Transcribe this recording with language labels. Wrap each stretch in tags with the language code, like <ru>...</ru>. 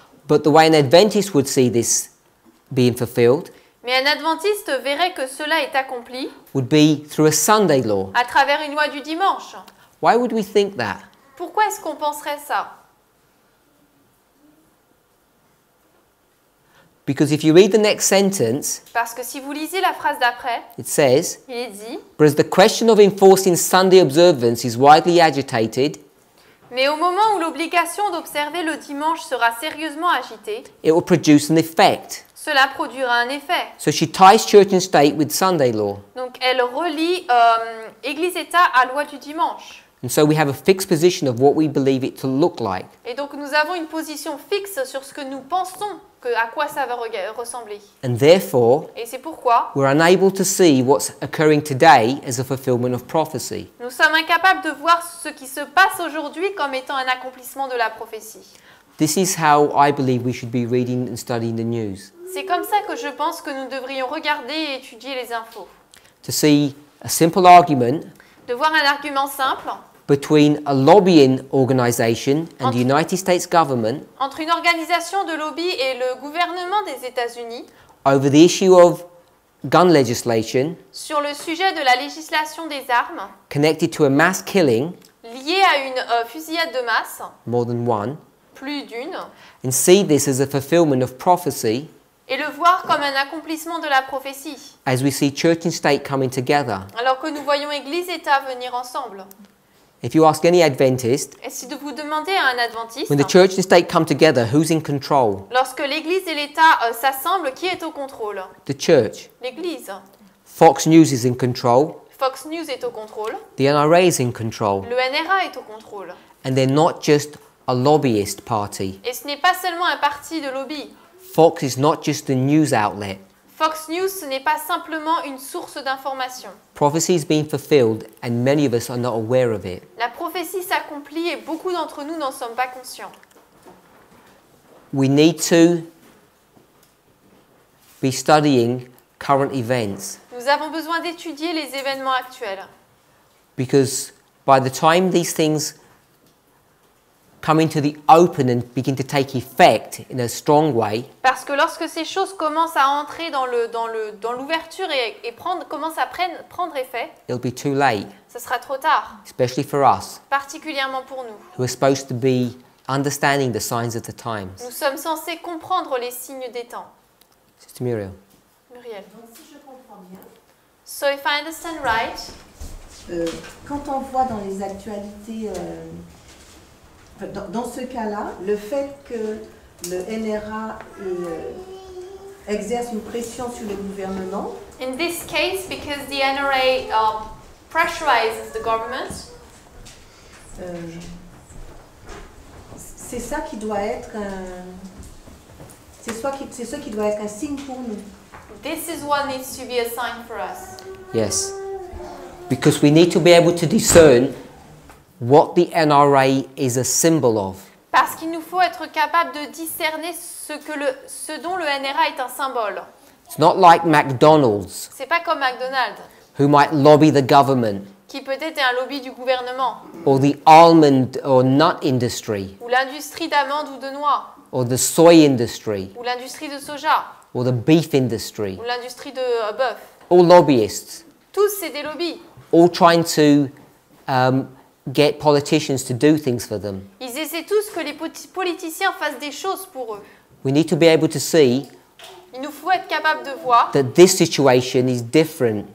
<en>But the way an Adventist would see this being fulfilled</en> <fr>Mais un adventiste verrait que cela est accompli</fr> <en>would be through a Sunday law.</en> <fr>à travers une loi du dimanche.</fr> <en>Why would we think that?</en> <fr>Pourquoi est-ce qu'on penserait ça?</fr> <en>Because if you read the next sentence,</en> <fr>Parce que si vous lisez la phrase d'après,</fr> <en>it says,</en> <fr>il est dit</fr> <en>but as the question of enforcing Sunday observance is widely agitated,</en> <fr>« Mais au moment où l'obligation d'observer le dimanche sera sérieusement agitée,</fr> <en>it will produce an effect.</en> <fr>cela produira un effet. »</fr> <en>So she ties church and state with Sunday law.</en> <fr>Donc elle relie Église-État à loi du dimanche.</fr> <en>And so we have a fixed position of what we believe it to look like.</en> <fr>Et donc nous avons une position fixe sur ce que nous pensons, à quoi ça va ressembler.</fr> <en>And therefore,</en> <fr>Et c'est pourquoi</fr> <en>we're unable to see what's occurring today as a fulfillment of prophecy.</en> <fr>nous sommes incapables de voir ce qui se passe aujourd'hui comme étant un accomplissement de la prophétie.</fr> <en>This is how I believe we should be reading and studying the news.</en> <fr>C'est comme ça que je pense que nous devrions regarder et étudier les infos.</fr> <en>To see a simple argument</en> <fr>De voir un argument simple</fr> <en>between a lobbying organization and the United States government</en> <fr>entre une organisation de lobby et le gouvernement des États-Unis</fr> <en>over the issue of gun legislation</en> <fr>sur le sujet de la législation des armes</fr> <en>connected to a mass killing,</en> <fr>liée à une fusillade de masse,</fr> <en>more than one,</en> <fr>plus d'une,</fr> <en>and see this as a fulfillment of prophecy,</en> <fr>et le voir comme un accomplissement de la prophétie.</fr> <en>As we see church and state coming together,</en> <fr>Alors que nous voyons Église et État venir ensemble.</fr> <en>if you ask any Adventist,</en> <fr>Et si vous demandez à un adventiste,</fr> <en>when the church and state come together, who's in control?</en> <fr>lorsque l'Église et l'État s'assemblent, qui est au contrôle?</fr> <en>The church.</en> <fr>L'Église.</fr> <en>Fox News is in control.</en> <fr>Fox News est au contrôle.</fr> <en>The NRA is in control.</en> <fr>Le NRA est au contrôle.</fr> <en>And they're not just a lobbyist party.</en> <fr>Et ce n'est pas seulement un parti de lobby.</fr> <en>Fox is not just a news outlet.</en> <fr>Fox News, ce n'est pas simplement une source d'information.</fr> <en>Prophecy is being fulfilled and many of us are not aware of it.</en> <fr>La prophétie s'accomplit et beaucoup d'entre nous n'en sommes pas conscients.</fr> <en>We need to be studying current events</en> <fr>Nous avons besoin d'étudier les événements actuels.</fr> <en>because by the time these things come into the open and begin to take effect in a strong way,</en> <fr>Parce que lorsque ces choses commencent à entrer dans l'ouverture et commencent à prendre effet,</fr> <en>it'll be too late,</en> <fr>ce sera trop tard,</fr> <en>especially for us</en> <fr>particulièrement pour nous.</fr> <en>who are supposed to be understanding the signs of the times.</en> <fr>Nous sommes censés comprendre les signes des temps.</fr> <en>Sister Muriel.</en> <fr>Muriel. Donc si je comprends bien,</fr> <en>So if I understand right,</en> <fr>quand on voit dans les actualités, dans ce cas-là, le fait que le NRA exerce une pression sur le gouvernement,</fr> <en>in this case, because the NRA pressurizes the government,</en> <fr>c'est ça qui doit être c'est ce qui doit être un signe pour nous.</fr> <en>this is what needs to be a sign for us. Yes. Because we need to be able to discern what the NRA is a symbol of.</en> <fr>Parce qu'il nous faut être capable de discerner ce dont le NRA est un symbole.</fr> <en>It's not like McDonald's,</en> <fr>C'est pas comme McDonald's,</fr> <en>who might lobby the government,</en> <fr>qui peut-être est un lobby du gouvernement,</fr> <en>or the almond or nut industry,</en> <fr>ou l'industrie d'amandes ou de noix,</fr> <en>or the soy industry,</en> <fr>ou l'industrie de soja,</fr> <en>or the beef industry.</en> <fr>ou l'industrie de bœuf.</fr> <en>All lobbyists,</en> <fr>Tous, c'est des lobbies.</fr> <en>all trying to get politicians to do things for them.</en> <fr>Ils essaient tous que les politiciens fassent des choses pour eux.</fr> <en>We need to be able to see</en> <fr>Il nous faut être capable de voir</fr> <en>that this situation is different</en>